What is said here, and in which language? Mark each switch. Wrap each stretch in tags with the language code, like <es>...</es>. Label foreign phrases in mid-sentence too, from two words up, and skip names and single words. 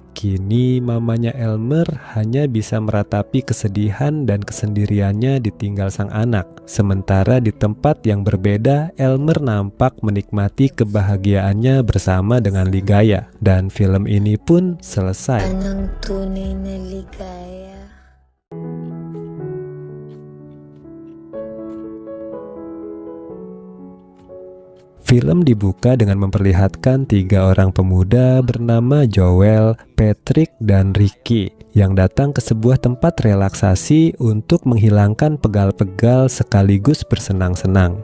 <id>Kini mamanya Elmer hanya bisa meratapi kesedihan dan kesendiriannya ditinggal sang anak. Sementara di tempat yang berbeda, Elmer nampak menikmati kebahagiaannya bersama dengan Ligaya. Dan film ini pun selesai.</id> <tl>Anong tunay na ligaya?</tl> <id>Film dibuka dengan memperlihatkan 3 orang pemuda bernama Joel, Patrick, dan Ricky yang datang ke sebuah tempat relaksasi untuk menghilangkan pegal-pegal sekaligus bersenang-senang.</id>